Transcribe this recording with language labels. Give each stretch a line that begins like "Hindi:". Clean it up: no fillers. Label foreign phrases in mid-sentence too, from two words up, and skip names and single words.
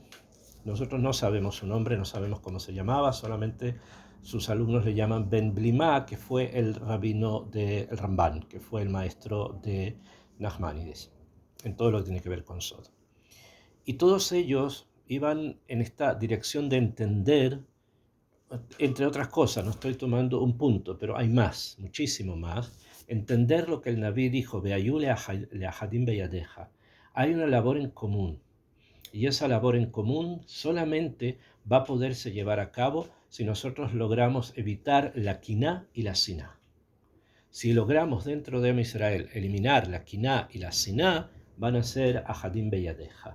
Spanish: Nosotros no sabemos su nombre, no sabemos cómo se llamaba, solamente sus alumnos le llaman Ben Blimá, que fue el rabino del Ramban, que fue el maestro de Nachmanides, en todo lo que tiene que ver con Sod. Y todos ellos iban en esta dirección de entender, entre otras cosas, no estoy tomando un punto, pero hay más, muchísimo más, entender lo que el Naví dijo,
Hebrew: והיו לאחדים בידך.
Spanish: Hay una labor en común, y esa labor en común solamente va a poderse llevar a cabo si nosotros logramos evitar la quiná y la siná. Si logramos dentro de Israel eliminar la quiná y la siná, van a ser
Hebrew: אחדים בידך.